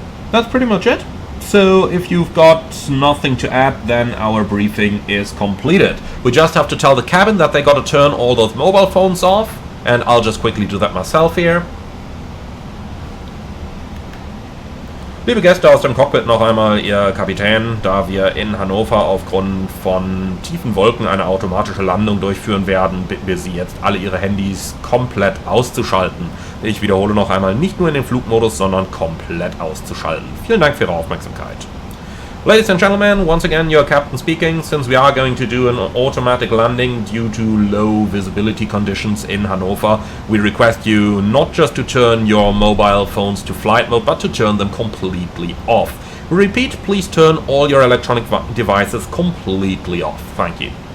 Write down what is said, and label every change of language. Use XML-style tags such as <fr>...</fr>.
<en>That's pretty much it. So if you've got nothing to add, then our briefing is completed. We just have to tell the cabin that they got to turn all those mobile phones off, and I'll just quickly do that myself here.</en> <de>Liebe Gäste aus dem Cockpit, noch einmal Ihr Kapitän, da wir in Hannover aufgrund von tiefen Wolken eine automatische Landung durchführen werden, bitten wir Sie jetzt, alle Ihre Handys komplett auszuschalten. Ich wiederhole noch einmal, nicht nur in den Flugmodus, sondern komplett auszuschalten. Vielen Dank für Ihre Aufmerksamkeit.</de> <en>Ladies and gentlemen, once again your captain speaking. Since we are going to do an automatic landing due to low visibility conditions in Hannover, we request you not just to turn your mobile phones to flight mode, but to turn them completely off. We repeat, please turn all your electronic devices completely off. Thank you.</en>